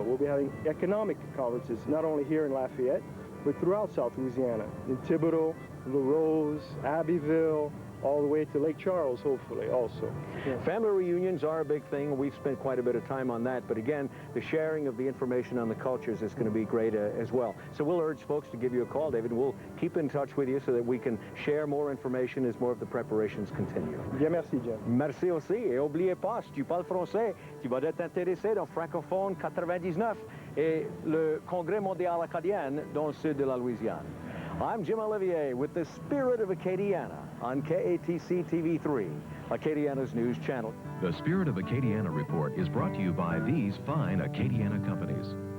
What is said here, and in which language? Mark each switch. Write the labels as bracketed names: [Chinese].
[English] We'll be having economic conferences, not only here in Lafayette, but throughout South Louisiana, in Thibodaux, La Rose, Abbeville, all the way to Lake Charles, hopefully, also. Yeah. Family reunions are a big thing. We've spent quite a bit of time on that. But again, the sharing of the information on the cultures is going to be great as well. So we'll urge folks to give you a call, David. We'll keep in touch with you so that we can share more information as more of the preparations continue. [French] Bien, merci, Jim. Merci aussi. Et n'oubliez pas, si tu parles français, tu vas être intéressé dans Francophone 99 et le Congrès mondial Acadian dans le sud de la Louisiane. [English] I'm Jim Olivier with the Spirit of Acadiana on KATC TV3, Acadiana's news channel. The Spirit of Acadiana report is brought to you by these fine Acadiana companies.